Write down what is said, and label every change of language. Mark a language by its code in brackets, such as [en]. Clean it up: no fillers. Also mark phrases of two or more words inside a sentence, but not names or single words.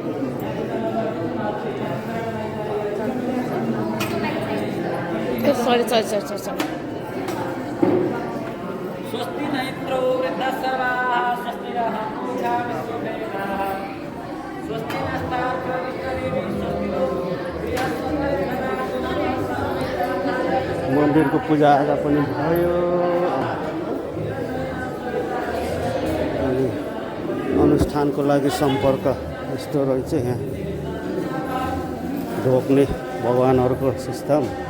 [sa] स्वस्ति न इन्द्रो वृद्धसर्वाः स्वस्ति नः पूषा विश्ववेदाः स्वस्ति नस्तार्क्ष्यो विश्वदेवी स्वस्ति नो [ne] मन्दिरको पूजाआजा पनि भयो। अनि अनुष्ठानको लागि सम्पर्क यस्तो रहेछ। यहाँ ढोक्ने भगवानहरूको सिस्टम।